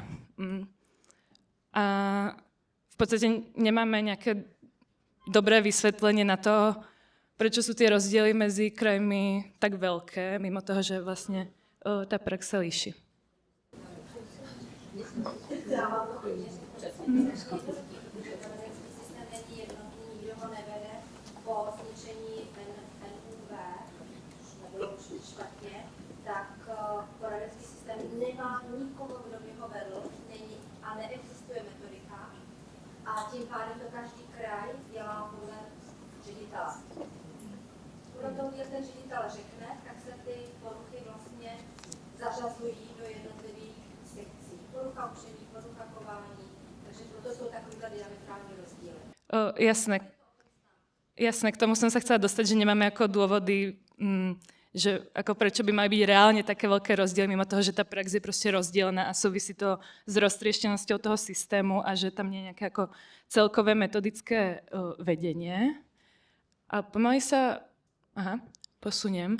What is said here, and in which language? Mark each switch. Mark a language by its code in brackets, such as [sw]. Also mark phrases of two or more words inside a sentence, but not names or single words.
[sk] A v podstate nemáme nejaké dobré vysvetlenie na to, prečo sú tie rozdiely medzi krajmi tak veľké, mimo toho, že vlastne tá prax sa líši. [cs] Tak poradenský systém nemá nikoho, kdo by ho vedl, a neexistuje metodika a tím pádem to každý kraj dělá podle ředitele. Podle toho, jak ten ředitel řekne, tak se ty poruchy vlastně zařazují do jednotlivých sekcí. Porucha učení, porucha chování, takže proto jsou takovýhle diametrální rozdíly. [sk] Jasné, k tomu som sa chcela dostať, že nemáme ako dôvody, že ako prečo by mali byť reálne také veľké rozdiely, mimo toho, že tá prax je proste rozdielna a súvisí to s roztrieštenosťou toho systému a že tam nie je nejaké ako celkové metodické vedenie. A pomaly sa... posuniem.